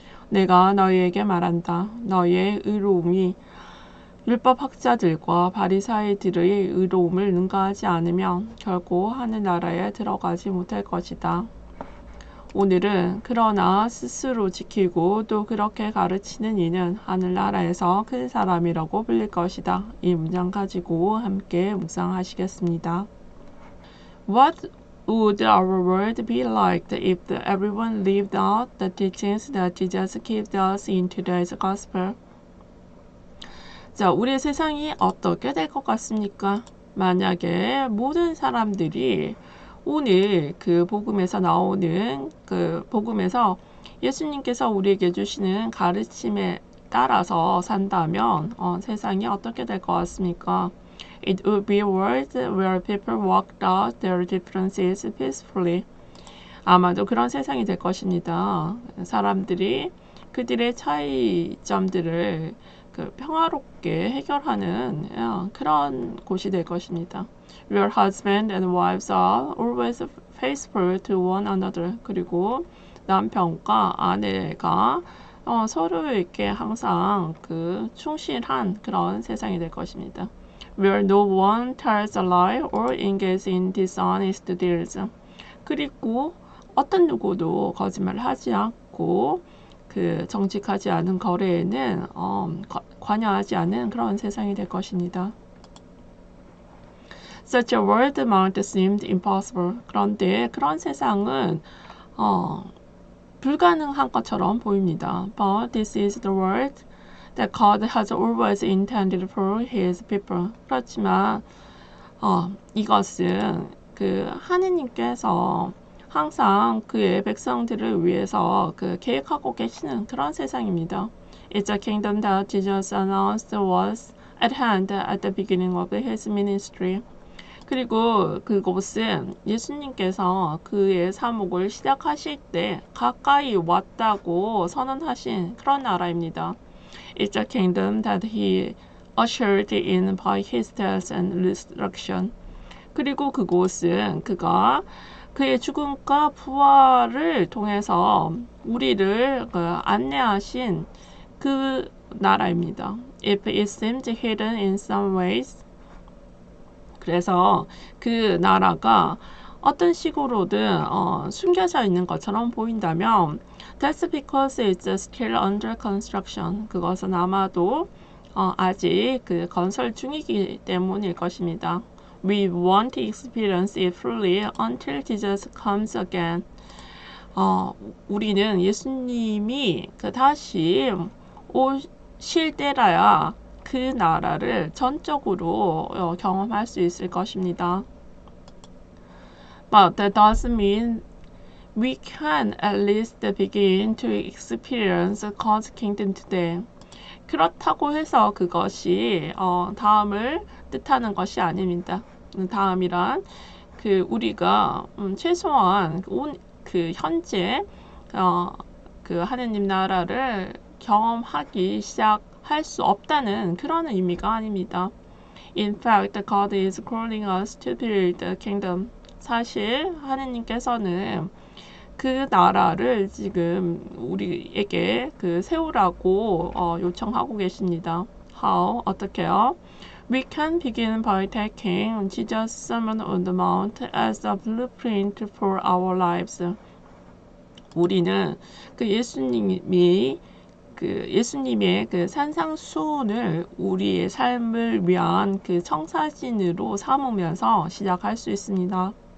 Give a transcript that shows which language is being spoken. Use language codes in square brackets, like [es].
[ko] 내가 너희에게 말한다. 너희의 의로움이 율법학자들과 바리사이들의 의로움을 능가하지 않으면 결코 하늘나라에 들어가지 못할 것이다. 오늘은 그러나 스스로 지키고 또 그렇게 가르치는 이는 하늘나라에서 큰 사람이라고 불릴 것이다. 이 문장 가지고 함께 묵상하시겠습니다. [en] What would our world be like if everyone lived out the teachings that Jesus gave us in today's gospel? [ko] 자, 우리의 세상이 어떻게 될 것 같습니까? 만약에 모든 사람들이 오늘 그 복음에서 나오는 그 복음에서 예수님께서 우리에게 주시는 가르침에 따라서 산다면 세상이 어떻게 될 것 같습니까? [en] It would be a world where people worked out their differences peacefully. [ko] 아마도 그런 세상이 될 것입니다. 사람들이 그들의 차이점들을 평화롭게 해결하는 그런 곳이 될 것입니다. [en] Where husband and wives are always faithful to one another. [ko] 그리고 남편과 아내가 서로에게 항상 충실한 그런 세상이 될 것입니다. [en] Where no one tells a lie or engages in dishonest deals. [ko] 그리고 어떤 누구도 거짓말을 하지 않고 정직하지 않은 거래에는 관여하지 않는 그런 세상이 될 것입니다. [en] Such a world might seem impossible. [ko] 그런데 그런 세상은 불가능한 것처럼 보입니다. [en] But this is the world that God has always intended for His people. [ko] 그렇지만 이것은 하느님께서 항상 그의 백성들을 위해서 계획하고 계시는 그런 세상입니다. [en] It's a kingdom that Jesus announced was at hand at the beginning of His ministry. [ko] 그리고 그곳은 예수님께서 그의 사목을 시작하실 때 가까이 왔다고 선언하신 그런 나라입니다. [en] It's a kingdom that He ushered in by His death and resurrection. [ko] 그리고 그곳은 그가 그의 죽음과 부활을 통해서 우리를 안내하신 그 나라입니다. [en] If it seems hidden in some ways, [ko] 그래서 그 나라가 어떤 식으로든 숨겨져 있는 것처럼 보인다면 [en] That's because it's still under construction. [ko] 그것은 아마도 아직 건설 중이기 때문일 것입니다. [en] We won't experience it fully until Jesus comes again. [ko] 우리는 예수님이 다시 오실 때라야 그 나라를 전적으로 경험할 수 있을 것입니다. [en] But that doesn't mean we can at least begin to experience God's kingdom today. [ko] 그렇다고 해서 그것이 다음을 뜻하는 것이 아닙니다. 다음이란 우리가 최소한 현재 하느님 나라를 경험하기 시작할 수 없다는 그런 의미가 아닙니다. [en] In fact, God is calling us to build the kingdom. [ko] 사실 하느님께서는 그 나라를 지금 우리에게 세우라고 요청하고 계십니다. [en] How? [ko] 어떻게요? [en] We can begin by taking Jesus' Sermon on the Mount as a blueprint for our lives. [ko] 우리는 예수님의 그 산상수훈을 우리의 삶을 위한 그 청사진으로 삼으면서 시작할 수 있습니다.